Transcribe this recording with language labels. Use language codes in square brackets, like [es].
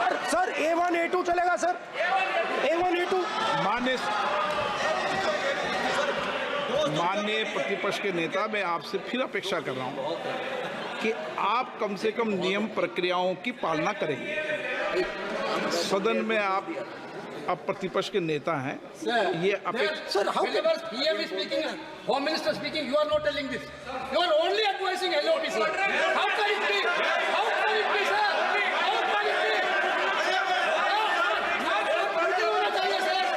[hi] Sir A1 A2 चलेगा sir, A1 A2। माननीय प्रतिपक्ष के नेता, मैं आपसे फिर अपेक्षा कर रहा हूं कि आप कम से कम नियम प्रक्रियाओं की पालना करेंगे। सदन में आप अब प्रतिपक्ष के नेता हैं, ये अपेक्षा। [en] Sir, whenever PM is speaking, Home Minister speaking, you are not telling this. You are only advising LOP, sir. How can it be? How can it be, sir? How can it be? [hi] आप पूरे होना चाहिए, sir.